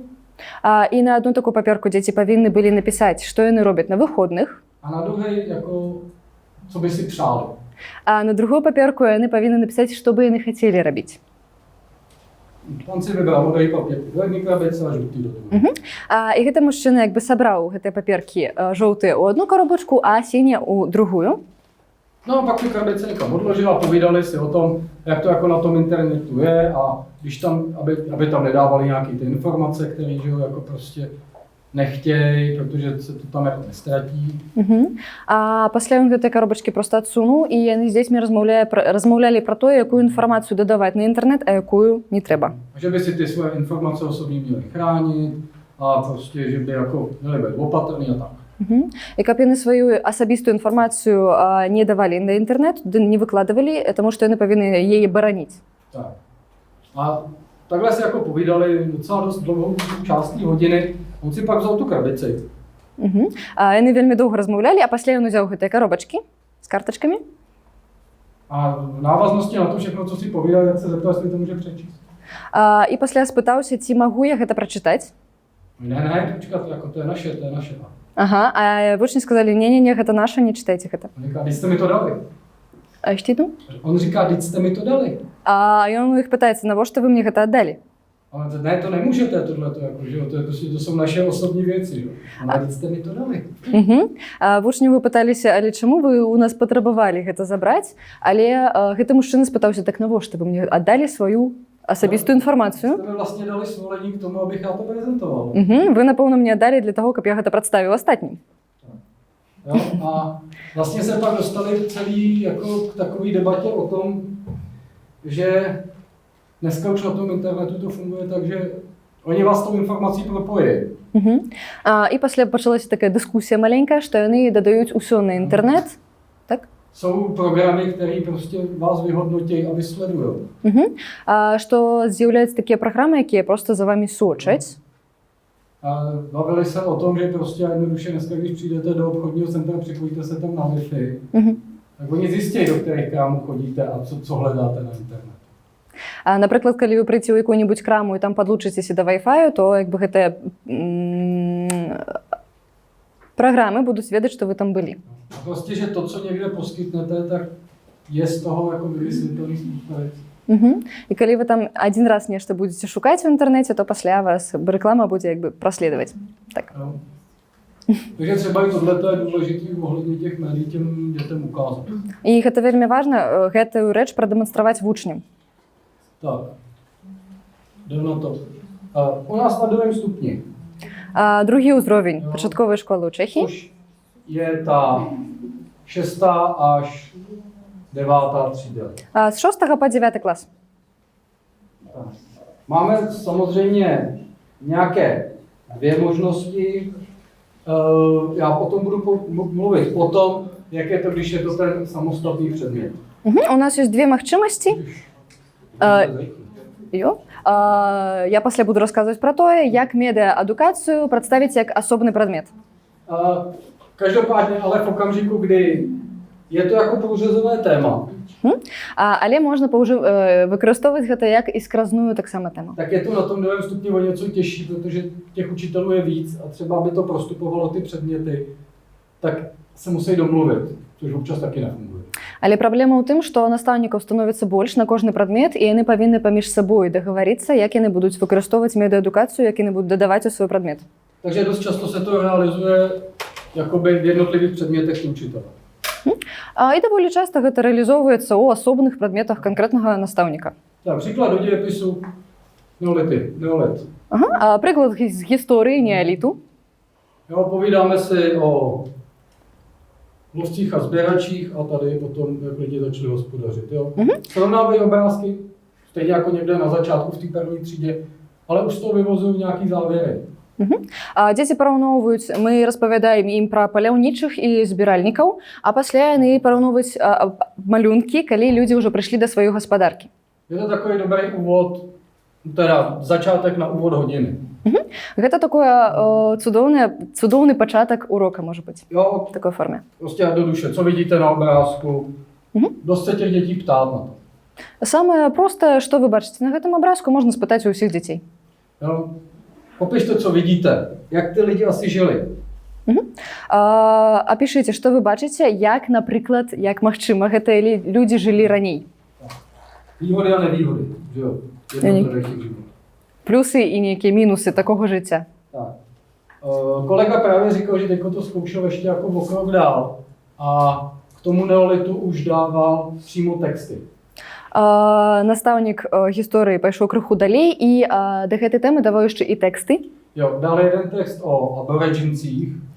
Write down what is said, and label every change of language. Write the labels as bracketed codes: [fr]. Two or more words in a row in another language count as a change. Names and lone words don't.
[be] І на одну такую паперку дзеці павінны былі напісаць, што яны робяць на выходных. [cs] A na druhý jako, co by si přáli. [be] А на другую паперку яны павінны напісаць, што бы яны хацелі рабіць. [cs] On si vybral modrý papír do jedné krabice a žlutý do druhé. [be] І гэты мужчына як бы сабраў гэтыя паперкі жоўтыя ў одну коробочку, а сінія ў другую. [cs] No a pak ty krabice někam odložil a povídali si o tom, jak to jako na tom internetu je a když tam, aby tam nedávali nějaké ty informace, které jako prostě nechtějí, protože se to tam jako nestratí. [be] А пасля ён гэтай коробачкі проста адсунуў, і яны з дзецьмі размаўлялі пра тое, якую інфармацыю дадаваць на інтэрнэт, а якую не трэба. [cs] Že by si ty svoje informace osobní měli chránit a prostě, že by jako měli být opatrný a tak. [be] І каб яны сваю асабістую інфармацію не давалі на інтэрнэт, не выкладывалі, [uk] тому що [be] яны павінны яе бараніць. [cs] Tak. A takhle si jako povídali docela dost dlouhou část té hodiny. On si pak vzal tu krabici. [be] Яны вельмі доўга размаўлялі, а пасля ён узяў гэтыя каробачкі з картачкамі. [cs] A v návaznosti na to všechno, co si povídali, tak se zeptal, jestli to může přečíst. [be] І пасля спытаўся, ці магу я гэта прачытаць. [cs] Ne, počkat, jako to je naše, to je naše. [be] Ага, а вучні сказалі, не, гэта наша, не чытайце гэта. [cs] On říká, když jste mi to dali. [be] А што ну? [cs] On říká, když jste mi to dali. [be] А ён у іх пытаецца, навошта вы мне гэта аддалі? [cs] A on říká, ne, to nemůžete, tohleto, jako, že jo, to jsou naše osobní věci, jo. Ale když jste mi to dali. [be] А вучні вы пыталіся, але чаму вы у нас патрабавалі гэта забраць? Але гэты мужчына спытаўся, так навошта вы мне аддалі сваю асабістую інфармацыю? [cs] Jste mi vlastně dali svolení k tomu, abych já to prezentoval. [be] Вы, напэўна, мне аддалі для таго, каб я гэта прадставіў астатнім. [cs] Jo? A vlastně se pak dostali celý jako k takové debatě o tom, že dneska už na tom internetu to funguje tak, že oni vás tou informací propojí. [be] І пасля пачалася такая дыскусія маленькая, што яны дадаюць усё на інтэрнэт. Так? [cs] Jsou programy, které prostě vás vyhodnotí a vysledují. [be] Што з'яўляюцца такія праграмы, якія проста за вами сочаць. [cs] A bavili se o tom, že prostě jednoduše dneska, když přijdete do obchodního centra, připojíte se tam na Wi-Fi, tak oni zjistí, do kterých krámů chodíte a co hledáte na internetu. [be] Напрыклад, калі вы прыйдзе ў якую-небудзь краму і там падлучыцеся да Wi-Fi, то як бы гэтыя праграмы будуць ведаць, што вы там былі. [cs] A prostě, že to, co někde poskytnete, tak je z toho jako vysvětlený vůbec. [be] І калі вы там адзін раз нешта будзеце шукаць у інтэрнэце, то пасля вас рэклама будзе як бы праследаваць. Так. [cs] No. Takže třeba i tohle je důležité ohledně těch médií těm dětem ukázat. [be] І гэта вельмі важна, гэтую рэч прадэманстраваць вучням. [cs] Tak, jdem na to. U nás na 2. stupni. [be] Другі ўзровень пачатковай школы ў Чэхіі. [cs] Už je ta 6. až 9. třída. [be] З 6 по 9 клас. [cs] Máme samozřejmě nějaké dvě možnosti. Já potom budu mluvit o tom, jak je to, když je to ten samostatný předmět. [be] У нас ёсць две магчымасці. Я пасля буду расказваць пра тое, як медыаадукацыю прадставіць як асобны прадмет. [cs] Každopádně, ale v okamžiku, kdy je to jako průřezové téma. [be] Але можна выкарыстоўваць гэта як і скразную таксама тэму. [cs] Tak je to na tom 2. stupni o něco těžší, protože těch učitelů je víc a třeba aby to prostupovalo ty předměty, tak se musí domluvit, což občas taky nefunguje. [be] Але праблема ў тым, што настаўнікаў становіцца больш на кожны прадмет, і яны павінны паміж сабой дагаварыцца, як яны будуць выкарыстоўваць медыаадукацыю, як яны будуць дадаваць у свой прадмет. [cs] Takže dost často se to realizuje jakoby v jednotlivých předmětech učitele. [be] І даволі часта гэта рэалізоўваецца ў асобных прадметах канкрэтнага настаўніка. [cs] Tak, příklad do dějepisu neolit. [be] Прыклад з гісторыі неаліту. [cs] Jo, povídáme si o lovcích a sběračích a tady o tom, jak lidi začali hospodařit. Jo? Srovnávají obrázky, stejně jako někde na začátku v té první třídě, ale už z toho vyvozují nějaký závěry. [be] Дзеці параўноўваюць, мы распавядаем ім пра паляўнічых і збіральнікаў, а пасля яны параўноўваюць малюнкі, калі людзі ўжо прыйшлі да сваёй гаспадаркі. [cs] Je to takový dobrý úvod, teda začátek na úvod hodiny. [be] Гэта такое цудоўны пачатак урока, можа быць, [cs] Jo, [ru] в такой форме. [cs] prostě do duše, co vidíte na obrázku, dost se těch dětí ptát na to. [be] Самае простае, што вы бачыце на гэтым абразку, можна спытаць у ўсіх дзяцей. [cs] Jo, popište, co vidíte, jak ty lidi asi žili. [be] Апішыце, што вы бачыце, як, напрыклад, як магчыма, гэтыя людзі жылі раней. [cs] Výhody a nevýhody, že jo, jednotlivých životů. [be] Плюсы і нейкія мінусы такога жыцця. [cs] Tak. Kolega právě říkal, že teďko to zkoušel ještě jako o krok dál a k tomu neolitu už dával přímo texty. [be] Настаўнік гісторыі пайшоў крыху далей і да гэтай тэмы даваў яшчэ і тэксты. [cs] Jo, dal jeden text o aborigincích.